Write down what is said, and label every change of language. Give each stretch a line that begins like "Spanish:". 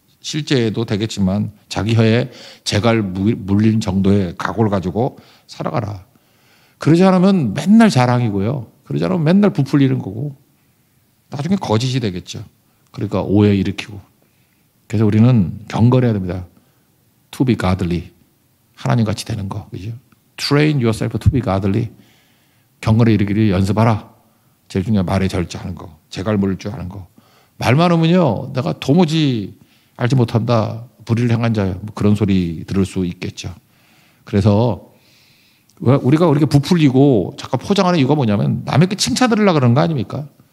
Korean: 실제도 되겠지만 자기 혀에 재갈 물린 정도의 각오를 가지고 살아가라. 그러지 않으면 맨날 자랑이고요. 그러지 않으면 맨날 부풀리는 거고 나중에 거짓이 되겠죠. 그러니까 오해 일으키고. 그래서 우리는 경건해야 됩니다.
English: To be godly.
Korean: 하나님 같이 되는 거. 그죠?
English: Train yourself to be godly.
Korean: 경건에 이르기를 연습하라. 제일 중요한 말에 절제하는 거. 재갈 물을 줄 아는 거. 말 많으면요. 내가 도무지 알지 못한다. 불의를 행한 자요. 뭐 그런 소리 들을 수 있겠죠. 그래서 우리가 이렇게 부풀리고 잠깐 포장하는 이유가 뭐냐면 남에게 칭찬 들으려고 그러는 거 아닙니까?